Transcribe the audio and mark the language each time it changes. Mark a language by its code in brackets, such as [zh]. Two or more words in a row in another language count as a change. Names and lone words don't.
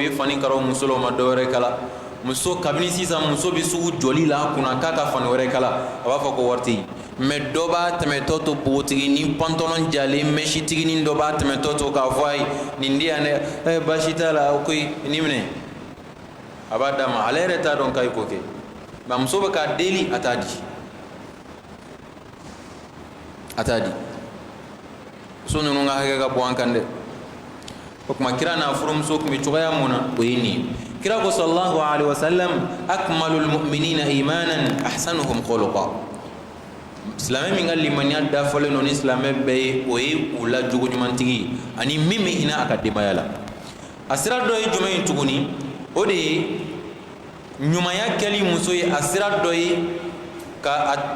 [bm] ye fani karaw muso la u ma dɔ wɛrɛ kala muso kabini sisan muso bɛ sugu jɔli la a kunna k'a ka fani wɛrɛ kala a b'a fɔ ko wari tɛ yen mɛ dɔ b'a tɛmɛtɔ to npogotigi ni pantɔlɔn jalen mɛsitiginin dɔ b'a tɛmɛtɔ to k'a fɔ a ye nin di yan dɛ baasi t'a la o koyi nin minɛ a b'a d'a ma ale yɛrɛ t'a dɔn k'a ye ko kɛ nka muso bɛ k'a deli a t'a di a t'a di muso ninnu ka hakɛ ka bɔ an kan dɛ o kuma kira n'a furumuso tun bɛ cogoya mun na o ye nin ye kira ko [ar] صلى الله عليه وسلم أكمل المؤمنين إيمانا أحسنهم خلقا [bm] silamɛ min ka limaniya dafalen don ni silamɛ bɛɛ ye o ye u la jogo ɲumantigi ye ani min bɛ hinɛ a ka denbaya la a sira dɔ ye jumɛn ye tuguni o de ye ɲumanya kɛli muso ye a sira dɔ ye ka